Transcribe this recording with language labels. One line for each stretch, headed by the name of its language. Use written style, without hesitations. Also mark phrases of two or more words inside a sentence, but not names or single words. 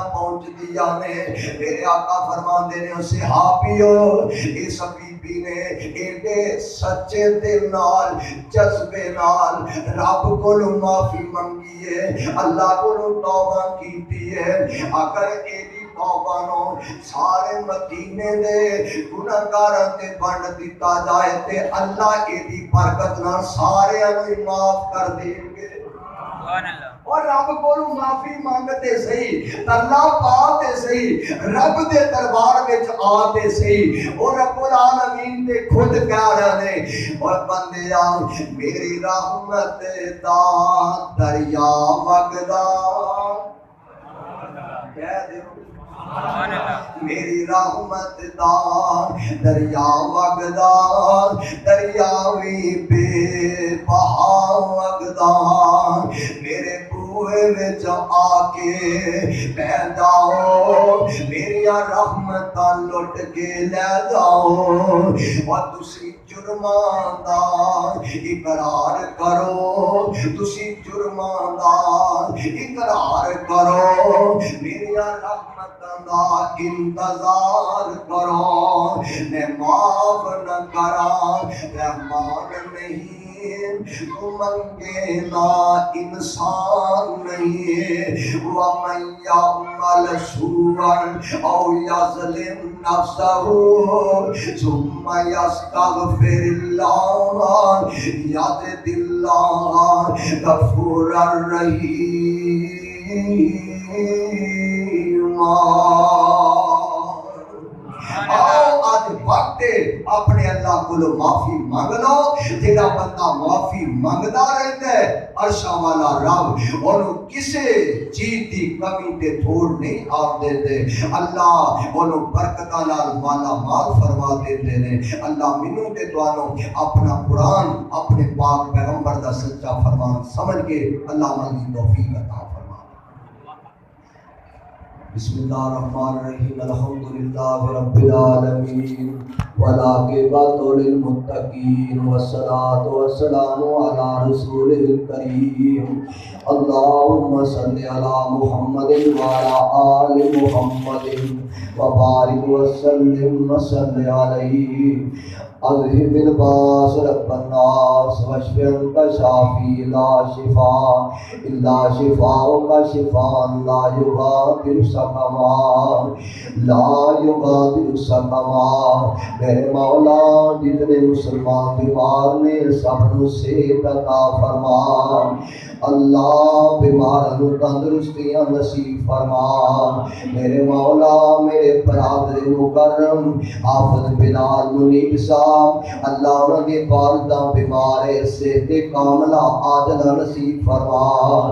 Punjabi: پہنچ دیا نے میرے آقا فرماندے نے اسے ہاپیو اس بی بی نے ایڈے سچے دل نال جذبے نال رب کو معافی منگی ہے اللہ کو توبہ کیتی ہے اگر ایڈی توبہ نو سارے مدینے دے گناہگاراں تے بنڈ دیتا جائے تے اللہ ایڈی برکت نال سارے انو معاف کر دیں گے سبحان اللہ اور رب کو معافی مانگتے صحیح اللہ پاتے صحیح رب دے دربار وچ آتے صحیح اور رب العالمین نے خود کہہ رہے نے اور بندیا میری رحمت دا دریا وگدا کہہ دے میری رحمت دا دریا وگدا دریاوی بے بہا وگدا میرے بوئے وچ آ کے بہ جاؤ میریا رحمتاں لٹ کے لے جاؤ اور تسی جرماں دا اقرار کرو تسی جرماں دا اقرار کرو میریا رحمتاں دا انتظار کرو میں معاف نہ کرا رحمان نہیں تو منگے نا انسان نہیں
Arabic: وَمَنْ يَعْمَلْ سُوءًا أَوْ يَظْلِمْ نَفْسَهُ ثُمَّ يَسْتَغْفِرِ اللَّهَ يَجِدِ اللَّهَ غَفُورًا
Punjabi: رَحِيمًا آؤ آج وقت اپنے اللہ کو معافی مانگ لو. جڑا بندہ معافی منگدا رہتا ہے عرشاں والا رب اونوں کسے چیز دی کمی تے تھوڑ نہیں آپ دیندے. اللہ اونوں برکتاں نال مالا مال فرما دیندے نے. اللہ مینوں تے تانوں اپنا قرآن اپنے پاک پیغمبر دا سچا فرمان سمجھ کے اللہ عمل کی توفیق عطا فرما.
Arabic: بسم اللہ الرحمن الرحیم. الحمدللہ رب العالمین والعاقبۃ للمتقین والصلاۃ والسلام علی رسول الکریم. اللہم صل علی محمد وعلی آل محمد وبارک وسلم وصل علیہ. اذهب الباس رب الناس واشف انت شافی لا شفاء الا شفاءک شفاء لا یغادر سقما لا یغادر سقما.
Punjabi: میرے مولا جتنے مسلمان بیمار نے سب نو صحت عطا فرما. اللہ بیماروں تندرستیاں نصیب فرما. میرے مولا میرے برادر مکرم حافظ بلال منیب صاحب اللہ انہوں نے والدہ بیمار صحت کاملہ عاجلہ نصیب فرما.